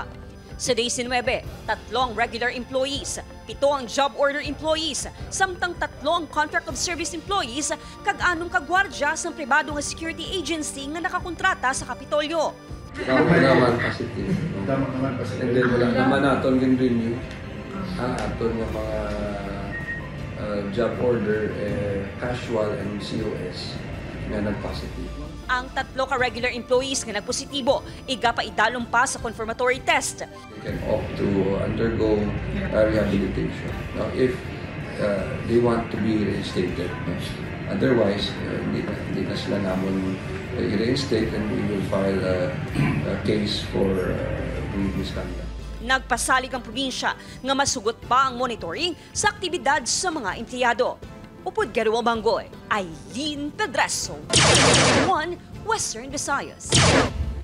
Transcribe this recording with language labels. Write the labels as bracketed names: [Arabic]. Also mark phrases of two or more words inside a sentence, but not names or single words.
[Hiligaynon] Sa day 19, 3 [English] regular employees, [Hiligaynon] 7 ang [English] job order employees, [Hiligaynon] samtang 3 ang [English] contract of service employees [Hiligaynon] kag 6 kagwardya sa pribado nga [English] security agency [Hiligaynon] nga nakakontrata sa Kapitolyo. Naman positive. [English] And then [Hiligaynon] wala naman natin renew ang aton nga mga [English] job order, casual and COS [Hiligaynon] nga nag-positive. Ang 3 ka [English] regular employees [Hiligaynon] nga nagpositibo, igapaidalom pa sa confirmatory test. [English] They can opt to undergo rehabilitation. Now, if they want to be reinstated, otherwise, [Hiligaynon] hindi na sila namon i-reinstate [English] and we will file a case for misconduct. [Hiligaynon] Nagpasalig ang probinsya nga masugot pa ang monitoring sa aktibidad sa mga empleyado. Upod Garuel Bangoy, Aileen Pedreso, 1 Western Visayas.